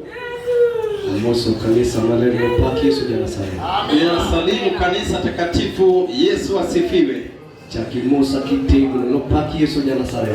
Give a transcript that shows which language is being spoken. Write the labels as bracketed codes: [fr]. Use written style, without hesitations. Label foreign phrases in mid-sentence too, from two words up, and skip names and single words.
[luo] Moso kanisa malelo paki Yesu Nyasaye. [sw] Ninasalimu kanisa takatifu, Yesu asifiwe. [luo] Chaki Musa kitego no paki Yesu Nyasaye.